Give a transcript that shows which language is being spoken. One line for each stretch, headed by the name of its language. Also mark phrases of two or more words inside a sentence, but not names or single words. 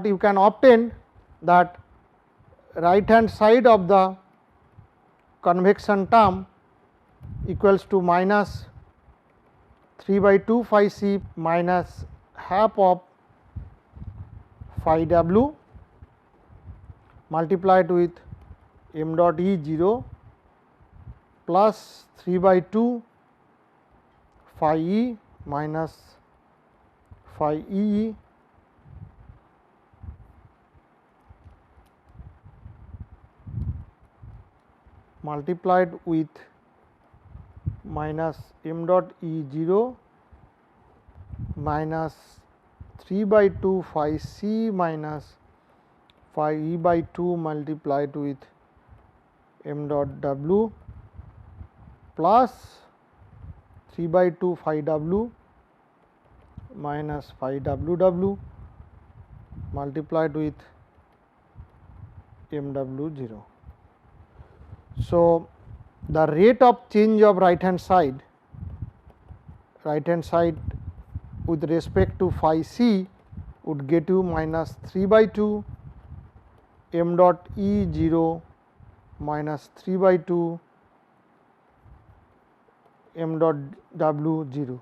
English: you can obtain, that right hand side of the convection term equals to minus 3 by 2 phi c minus half of phi w multiplied with m dot E 0 plus 3 by 2 phi E minus phi E multiplied with minus m dot E 0 minus 3 by 2 phi c minus phi E by 2 multiplied with m dot w plus 3 by 2 phi w minus phi w w multiplied with m w 0. So, the rate of change of right hand side with respect to phi c would get you minus 3 by 2 m dot E 0 minus 3 by 2 m dot w 0.